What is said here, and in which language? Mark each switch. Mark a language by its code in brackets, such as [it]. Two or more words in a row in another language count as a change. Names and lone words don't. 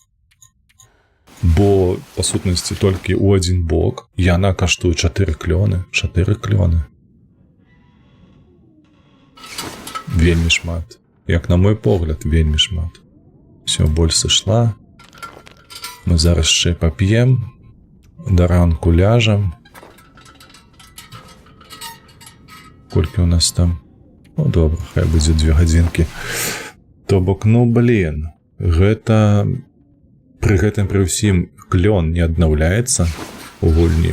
[be] Бо, па сутнасці, толькі ў адзін бок яна каштуе 4 клёны. 4 клёны. Вельмі шмат. Як на мой погляд, вельмі шмат. Все, боль сышла. Мы зараз ще пап'ем. Да ранку ляжам. Колькі у нас там? Ну, добра, хай будзе 2 гадзінкі. То бок, ну, блін, гэта... Пры гэтым пры ўсім клён не аднаўляецца у гульні.